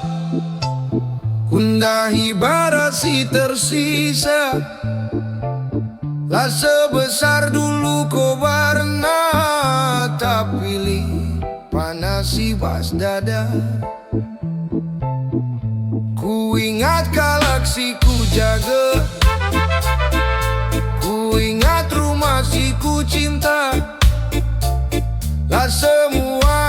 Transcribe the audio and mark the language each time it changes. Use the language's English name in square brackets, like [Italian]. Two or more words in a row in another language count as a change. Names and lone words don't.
[Indonesian] kundahi bara si tersisa. Lah sebesar dulu kau warna, tak pilih panas [Batak Karo] ibas dada. [Indonesian] Ku ingat galaksi ku jaga, ku ingat rumah si ku cinta. Lah semua